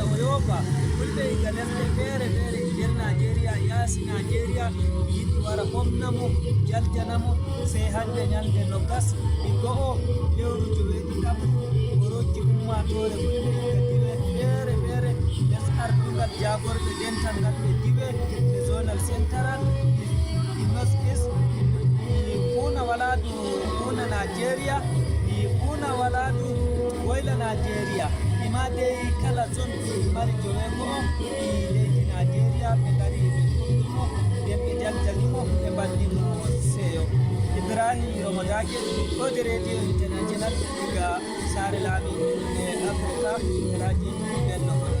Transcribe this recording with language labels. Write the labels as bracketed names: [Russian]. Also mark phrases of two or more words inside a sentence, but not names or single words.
[Fula] o yoofa fulɓe iga lesɗe feere feere e nder Nigeria yaasi Nigeria yiɗi wara homnamo jaljanamo sey hande ñalde noggas go'o lewru joweeɗiɗam o rokki ummatore fulɓe iga diwe feere feere les ardungal jagorɓe dental ngal ɓe diwe e [English] zonal central [Fula] i north east kuna wala du kuna Nigeria kuna wala du woyla Nigeria ima dai kala zone ɗi mari jowe ko leydi Nigeria ɓe ngari ɓe ɗuɗɗumo nden ɓe jaljalimo ɓe mballimo seyo Ibrahim Romadake kode radio international diga sare laami e Africa radio bello